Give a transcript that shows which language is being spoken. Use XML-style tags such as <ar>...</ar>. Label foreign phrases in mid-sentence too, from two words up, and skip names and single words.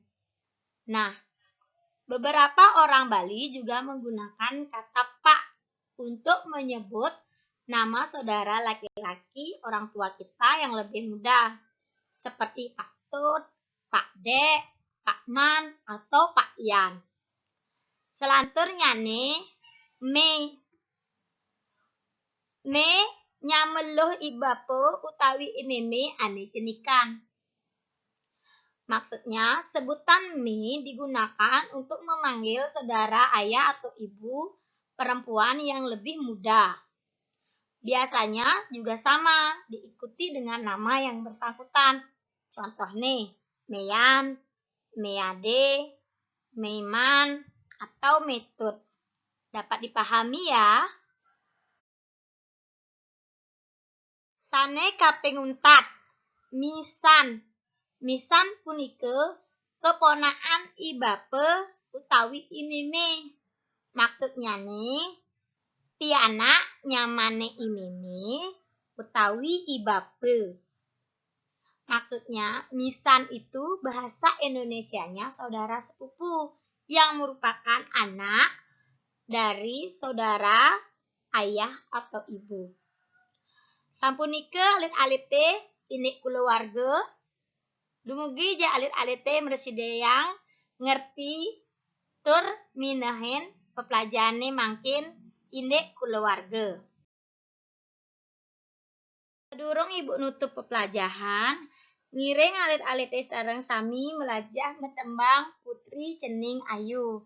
<id>Nah, beberapa orang Bali juga menggunakan kata pak untuk menyebut nama saudara laki-laki orang tua kita yang lebih muda, seperti Pak Tut, Pak Dek, Pak Man, atau Pak Yan. Selanjutnya nih,</id> <ban>me nyameluh ibapo utawi imeme ane cenikan.</ban> <id>Maksudnya, sebutan me digunakan untuk memanggil saudara ayah atau ibu perempuan yang lebih muda. Biasanya juga sama, diikuti dengan nama yang bersangkutan. Contoh nih, Meyan, Meade, Meiman, atau Metut. Dapat dipahami ya?</id> <ban>Sane kaping untat, misan. Misan punike keponaan ibape utawi imeme. Maksudnya nih, pianak nyamane imeme utawi ibape.</ban> <id>Maksudnya, misan itu bahasa Indonesianya saudara sepupu yang merupakan anak dari saudara ayah atau ibu.</id> <ban>Sampunike alit-alite inik kulawarga. Dumugi ja alit-alite meresideyang ngerti tur minahen pepelajane mangkin inik kulawarga. Durung ibu nutup pepelajahan, ngiring alit-alite sareng sami melajah metembang Putri Cening Ayu.</ban>